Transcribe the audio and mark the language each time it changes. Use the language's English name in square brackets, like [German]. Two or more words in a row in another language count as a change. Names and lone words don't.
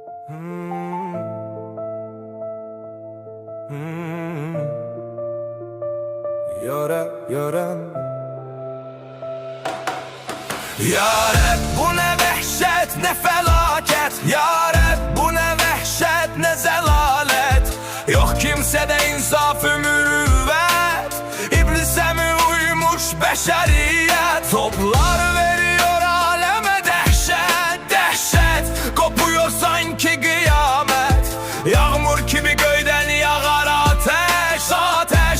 [Azerbaijani] Yarem Yarem bu ne vəhşət, ne fəlakət. Yarem bu ne vəhşət, ne zəlalət. Yox kimsədə insaf-ı mürüvvət. İblisə mi uymuş bəşəriyyət. [Turkish] Toplar veriyor aləmə dəhşət, dəhşət. Kopuyor sanki qiyamət. [Azerbaijani] Yağmur kimi göydən yağar ateş, ateş.